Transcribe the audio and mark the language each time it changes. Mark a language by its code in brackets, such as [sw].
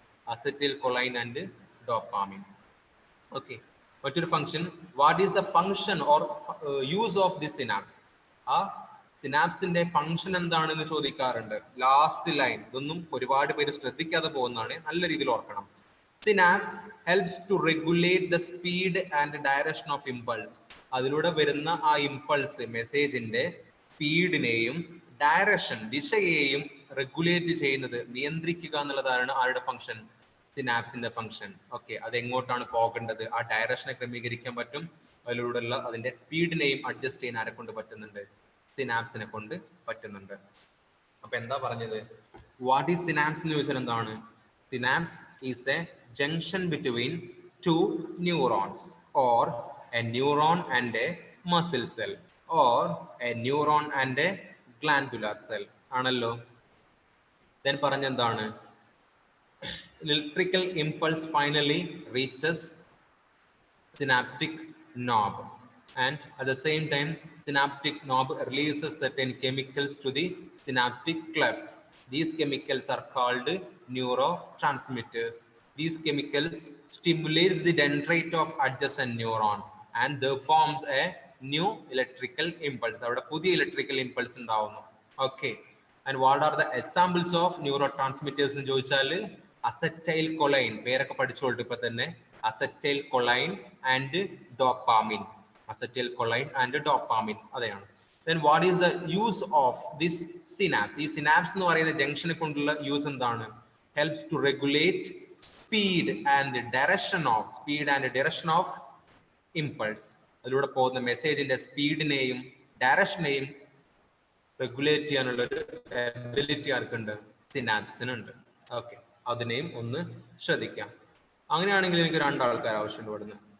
[en] Acetylcholine and dopamine. Okay. മറ്റൊരു function, what is the function or use of the synapse? [ml] ആ സിനാപ്സിന്റെ function എന്താണെന്ന് ചോദിക്കാറുണ്ട്. Last line, ഇതൊന്നും ഒരുപാട് പേര് ശ്രദ്ധിക്കാതെ പോകുന്നതാണ്, നല്ല രീതിയിൽ ഓർക്കണം. [en] Synapse helps to regulate the speed and direction of impulse. [ml] അതിലൂടെ വരുന്ന ആ ഇമ്പൾസ് മെസ്സേജിന്റെ സ്പീഡിനെയും ഡയറക്ഷൻ ദിശയെയും റെഗുലേറ്റ് ചെയ്യുന്നത്, നിയന്ത്രിക്കുക എന്നുള്ളതാണ് ആരുടെ ഫംഗ്ഷൻ? സിനാപ്സിന്റെ ഫംഗ്ഷൻ. ഓക്കെ, അത് എങ്ങോട്ടാണ് പോകേണ്ടത്, ആ ഡയറക്ഷനെ ക്രമീകരിക്കാൻ പറ്റും. അതിലൂടെയുള്ള അതിന്റെ സ്പീഡിനെയും അഡ്ജസ്റ്റ് ചെയ്യാൻ ആരെ കൊണ്ട് പറ്റുന്നുണ്ട്? സിനാപ്സിനെ കൊണ്ട് പറ്റുന്നുണ്ട്. അപ്പൊ എന്താ പറഞ്ഞത്? [en] what is synapse [ml] എന്ന് ചോദിച്ചാൽ എന്താണ്? [en] Synapse is a junction between two neurons or a neuron and a muscle cell or a neuron and a glandular cell. [ml] ആണല്ലോ. then പറഞ്ഞെന്താണ്? [en] Electrical impulse finally reaches synaptic knob, and at the same time synaptic knob releases certain chemicals to the synaptic cleft. These chemicals are called neurotransmitters. These chemicals stimulates the dendrite of adjacent neuron and there forms a new electrical impulse. [ml] അവിടെ പുതിയ electrical impulse ഉണ്ടാവുന്നു. [en] Okay. And what are the examples of neurotransmitters [ml] എന്ന് ചോദിച്ചാൽ [en] acetylcholine, [ml] പേരൊക്കെ പഠിച്ചോളൂ ഇപ്പൊ തന്നെ. [en] Acetylcholine and dopamine. Acetylcholine and dopamine അതെയാണ്. Then what is the use of this synapse? [ml] ഈ synapse എന്ന് പറയുന്ന ജംഗ്ഷനെ കൊണ്ടുള്ള യൂസ് എന്താണ്? [en] Helps to regulate speed and direction of impulse. [ml] അതിലൂടെ പോകുന്ന മെസ്സേജിന്റെ സ്പീഡിനെയും ഡയറക്ഷനെയും റെഗുലേറ്റ് ചെയ്യാനുള്ള ഒരു എബിലിറ്റി ആർക്കുണ്ട്? സിനാപ്സിനുണ്ട്. ഓക്കെ, അതിനെയും ഒന്ന് ശ്രദ്ധിക്കാം. അങ്ങനെയാണെങ്കിൽ എനിക്ക് രണ്ടാൾക്കാർ ആവശ്യമുണ്ട് ഇവിടുന്ന്.